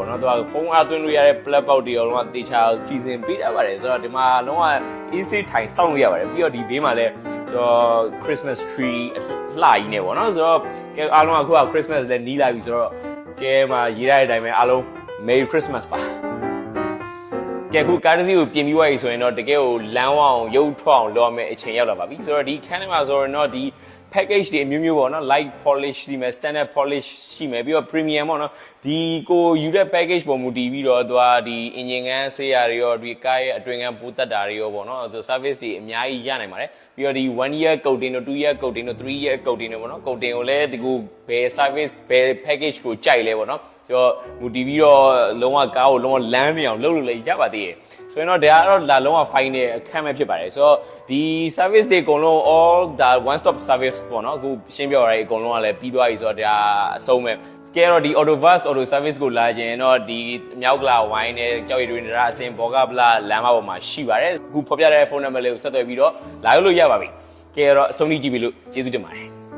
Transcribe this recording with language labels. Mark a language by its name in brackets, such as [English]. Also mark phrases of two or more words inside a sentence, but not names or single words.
[Burmese] နော်သူကဖုန်းအားသွင်းလို့ရတဲ့ [English] plug box [Burmese] တွေရောလုံးဝတေချာစီစဉ်ပေးတာပါတယ်ဆိုတော့ဒီမှာလုံးဝ AC ထိုင်စောင့်လို့ရပါတယ်ပြီးတော့ဒီဘေးမှာလည်းဆိုတော့ [English] Christmas tree [Burmese] လှကြီးနေပေါ့နော်ဆိုတော့ကဲအားလုံးအခုက Christmas လည်းနီးလာပြီဆိုတော့ကဲမှာရေးရတဲ့အတိုင်းပဲအားလုံး [English] Merry Christmas [Burmese] ပါကဲခုကားတစ်စီး ကိုပြင်ပြီးွားပြီဆိုရင်တော့တကယ်ကိုလမ်းဝအောင်ရုပ်ထွက်အောင်လုပ်ရမယ့်အချိန်ရောက်လာပါပြီဆိုတော့ဒီခန်းထဲမှာဆိုတော့ဒီ package တွေအမျိုးမျိုးပေါ့နော် [English] light polish [Burmese] ရှိမယ် [English] standard polish [Burmese] ရှိမယ်ပြီးတော့ premium ပေါ့နော်ဒီကိုယူတဲ့ package ပုံမူတည်ပြီးတော့သူကဒီ engine ကန်းဆေးရတွေရောဒီကားရဲ့အတွင်းကန်းပိုးတက်တာတွေရောပေါ့နော်သူ service တွေအများကြီးရနိုင်ပါတယ်ပြီးတော့ဒီ1 [English] year coating [Burmese] တို့2 [English] year coating [Burmese] တို့3 [English] year coating [Burmese] တို့ပေါ့နော် coating ကိုလည်းဒီကိုဘယ် service ဘယ် package ကိုကြိုက်လဲပေါ့နော်ဆိုတော့မူ တည်ပြီးတော့လုံးဝကားကိုလုံးဝလမ်းနေအောင်လုပ်လို့လည်းရပါသေးတယ်ဆိုရင်တော့ဒါကတော့လာလုံးဝ fine တဲ့အခန်းပဲဖြစ်ပါတယ်ဆိုတော့ဒီ service တွေအကုန်လုံး [English] all the one stop service [Burmese] ပေါ့နော်အခုရှင်းပြရတဲ့အကုန်လုံးကလည်းပြီးသွားပြီဆိုတော့ဒါအဆုံးပဲကဲတော့ဒီ [English] auto service [Burmese] ကိုလာခြင်းတော့ဒီမြောက်ကလာဝိုင်းနဲ့ကြောက်ရည်တွင်တရားအစင်ဘောကပလာလမ်းမပေါ်မှာရှိပါတယ်အခုဖော်ပြတဲ့ဖုန်းနံပါတ်လေးကိုဆက်သွယ်ပြီးတော့လာလို့ရပါပြီကဲတော့အဆုံးထိကြည့်ပြီလို့ကျေးဇူးတင်ပါတယ်